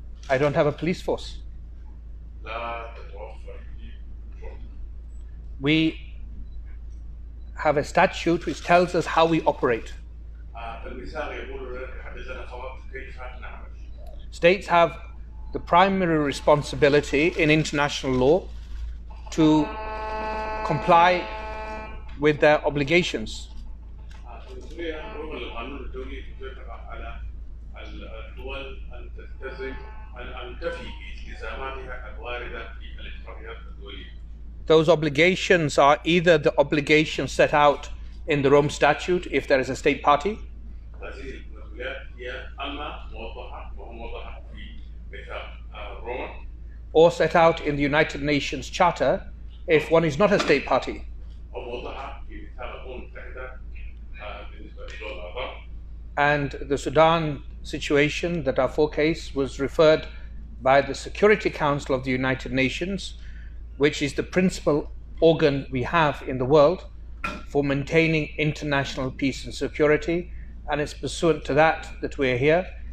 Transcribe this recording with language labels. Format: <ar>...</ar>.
<en>I don't have a police force.</en> <ar>لا تتوفر شرطة.</ar> <en>We have a statute which tells us how we operate.</en> <ar>الميثاق يقول يحدثنا فقط كيف نعمل.</ar> <en>States have the primary responsibility in international law to comply with their obligations.</en> <ar>القانون الدولي يطلق على الدول أن تلتزم أن تفي بالتزاماتها الواردة في الاتفاقيات الدولية.</ar> <en>Those obligations are either the obligations set out in the Rome Statute if there is a state party,</en> <ar>هذه المسؤوليات هي أما موضحة وموضحة في ميثاق روما،</ar> <en>or set out in the United Nations Charter if one is not a state party.</en> <ar>أو موضحة في ميثاق الأمم المتحدة بالنسبة للدول الأعضاء.</ar> <en>And the Sudan situation that our case was referred by the Security Council of the United Nations, which is the principal organ we have in the world for maintaining international peace and security, and it's pursuant to that that we're here.</en>